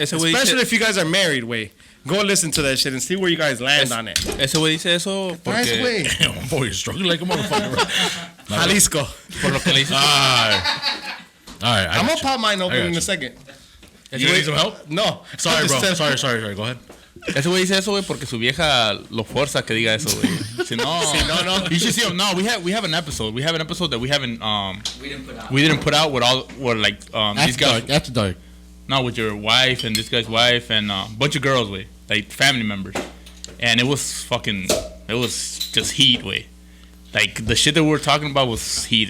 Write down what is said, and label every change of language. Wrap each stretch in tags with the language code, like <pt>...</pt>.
<en>Especially if you guys are married, way. Go listen to that shit and see where you guys land on it.</en> <es>Ese güey dice eso</es> <en>Nice</en> <es>porque</es> <en>way. Damn, boy, you're struggling like a motherfucker. Jalisco.</en> <es>por lo que le dice.</es> <en>All right. I'm gonna pop mine open in a second. You need some help? No. Sorry, bro. Just- Sorry. Go ahead.</en> <es>Ese güey dice eso, güey, porque su vieja lo fuerza que diga eso, güey. Si no,</es> <en>you should see him. No, we have an episode. We have an episode that we haven't We didn't put out. with all with like these guys. After dark. No, with your wife and this guy's wife and a bunch of girls, way, like family members, and it was just heat, way. Like the shit that we were talking about was heat.</en>